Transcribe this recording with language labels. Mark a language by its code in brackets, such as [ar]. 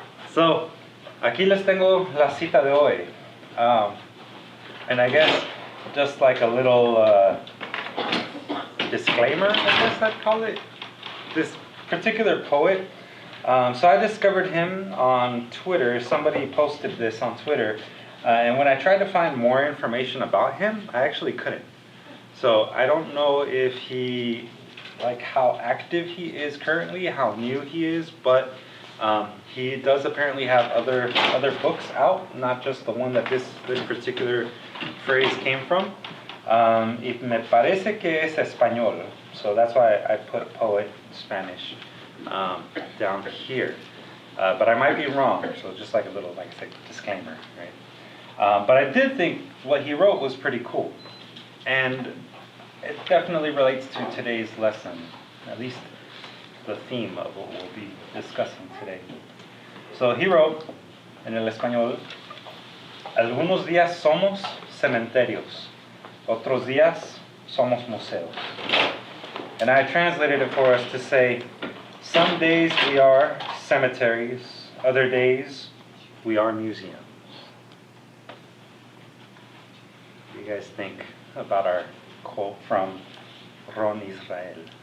[es] So, aquí les tengo la cita de hoy. [en] And I guess just like a little disclaimer, I guess I'd call it. This particular poet, so I discovered him on Twitter. Somebody posted this on Twitter. And when I tried to find more information about him, I actually couldn't. So I don't know if he, like how active he is currently, how new he is, but he does apparently have other books out, not just the one that this particular phrase came from. [es] Y me parece que es español, [en] so that's why I put poet Spanish down here. But I might be wrong, so just like a little, like I say, disclaimer, right? But I did think what he wrote was pretty cool. And it definitely relates to today's lesson, at least the theme of what we'll be discussing today. So he wrote, [es] en el español, algunos días somos cementerios, otros días somos museos. [en] And I translated it for us to say, some days we are cemeteries, other days we are museums. What do you guys think about our quote from Ron Israel?